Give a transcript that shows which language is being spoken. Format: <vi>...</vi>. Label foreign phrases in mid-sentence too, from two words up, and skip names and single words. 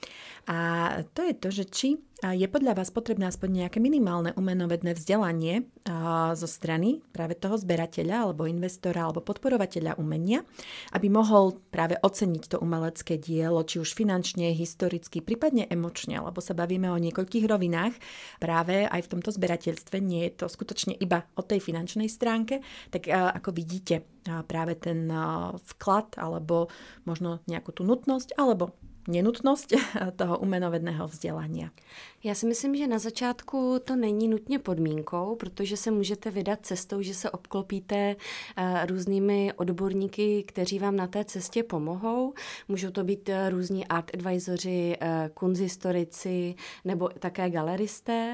<sk>A to je to, že či je podľa vás potrebné aspoň nejaké minimálne umenovedné vzdelanie zo strany práve toho zberateľa alebo investora alebo podporovateľa umenia, aby mohol práve oceniť to umelecké dielo, či už finančne, historicky, prípadne emočne, lebo sa bavíme o niekoľkých rovinách. Práve aj v tomto zberateľstve nie je to skutočne iba o tej finančnej stránke, tak ako vidíte práve ten vklad alebo možno nejakú tú nutnosť alebo nenutnosť toho umenovedného vzdělání.</sk> <cs>Já si myslím, že na začátku to není nutně podmínkou, protože se můžete vydat cestou, že se obklopíte různými odborníky, kteří vám na té cestě pomohou. Můžou to být různí art advisoři, kunsthistorici nebo také galeristé.</cs>